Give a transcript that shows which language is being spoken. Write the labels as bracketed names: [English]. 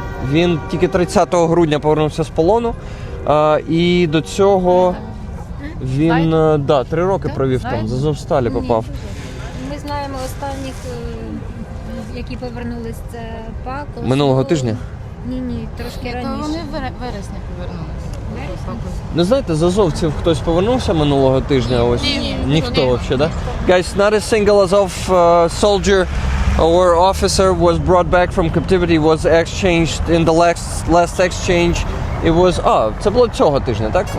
[Ukrainian] Він тільки 30 грудня повернувся з полону. І до цього він 3 роки провів там, з Азовсталі попав. Ми знаємо останніх, які повернулись, це Пако. Минулого тижня? Ні, трошки раніше. Вони в вересні повернулися. Не знаєте, з азовців хтось повернувся минулого тижня? Ось ніхто взагалі, да? [English] Guys, not a single Azov soldier or officer was brought back from captivity, was exchanged in the last exchange. It was, [Ukrainian] це було цього тижня, так?